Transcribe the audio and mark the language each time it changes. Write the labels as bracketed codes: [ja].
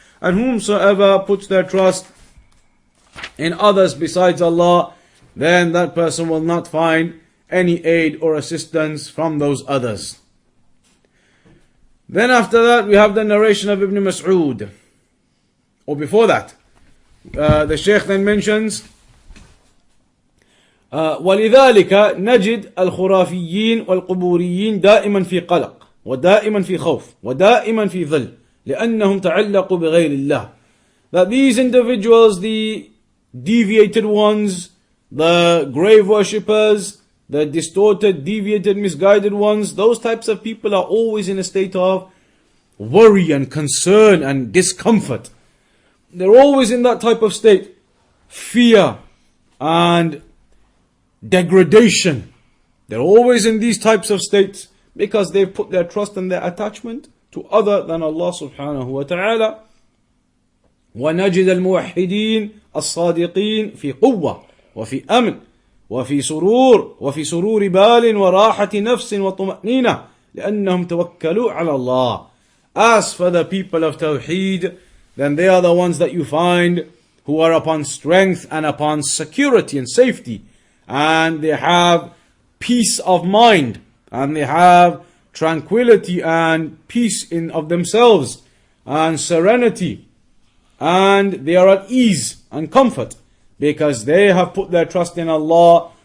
[en] And whomsoever puts their trust in others besides Allah, then that person will not find any aid or assistance from those others. Then after that we have the narration of Ibn Mas'ud. Or before that, the Shaykh then mentions, [ar] ولذلك نجد الخرافيين والقبوريين دائما في قلق ودائما في خوف ودائما في ظل لأنهم تعلقوا بغير الله. [en] That these individuals, the deviated ones, the grave worshippers, the distorted, deviated, misguided ones, those types of people are always in a state of worry and concern and discomfort. They're always in that type of state, fear and degradation. They're always in these types of states because they've put their trust and their attachment to other than Allah subhanahu wa ta'ala. [ar] ونجد الموحدين الصادقين في قوة وفي أمن وفي سرور بال وراحة نفس وطمأنينة لأنهم توكلوا على الله. [en] As for the people of Tawheed, then they are the ones that you find who are upon strength and upon security and safety, and they have peace of mind, and they have tranquility and peace of themselves and serenity, and they are at ease and comfort because they have put their trust in Allah.